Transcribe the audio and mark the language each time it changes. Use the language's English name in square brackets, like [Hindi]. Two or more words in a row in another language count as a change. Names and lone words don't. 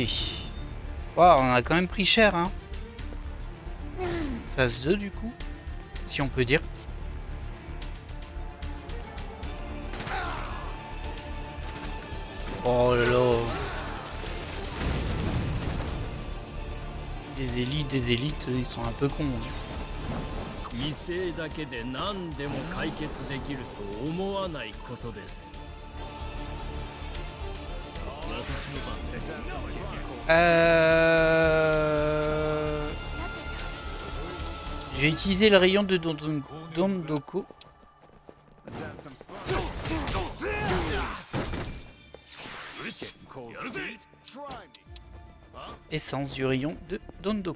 [French] Wow, on a quand même pris cher, hein. Phase 2 du coup, si on peut dire. Oh là là. Des élites, ils sont un peu cons. Hein. [Japanese] 犠牲だけで何でも解決できると思わないことです。私の番です。 [French] Je vais utiliser le rayon de Dondoko. Essence du rayon de Dondoko.